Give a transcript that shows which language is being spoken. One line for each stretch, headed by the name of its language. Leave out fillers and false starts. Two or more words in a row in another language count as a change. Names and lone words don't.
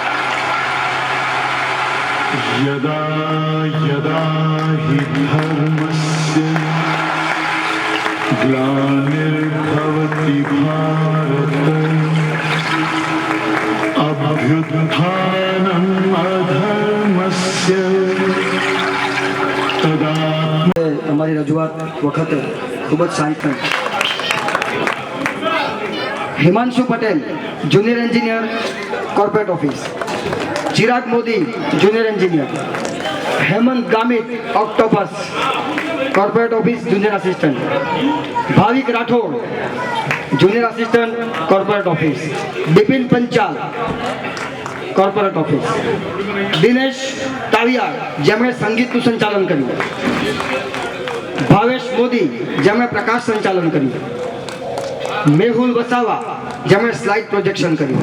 Sanskrit: यदा यदा हि धर्मस्य ग्लानिर्भवति भारत अभ्युत्थानम् अधर्मस्य तदा
Gujarati: અમારી રજૂઆત વખતે ખૂબ જ શાંત હિમાંશુ પટેલ
English: junior engineer corporate office,
Gujarati: ચિરાગ મોદી
English: junior engineer,
Gujarati: હેમંત ગામિત
English: octopus corporate office junior assistant,
Gujarati: ભાવિક રાઠોડ
English: junior assistant corporate office,
Gujarati: બિપિન પંચાલ
English: corporate office,
Gujarati: દિનેશ તાવિયાર જેમણે સંગીતનું સંચાલન કર્યું, ભાવેશ મોદી જેમણે પ્રકાશ સંચાલન કર્યું, મેહુલ વસાવા જેમણે
English: slide projection
Gujarati: કર્યું.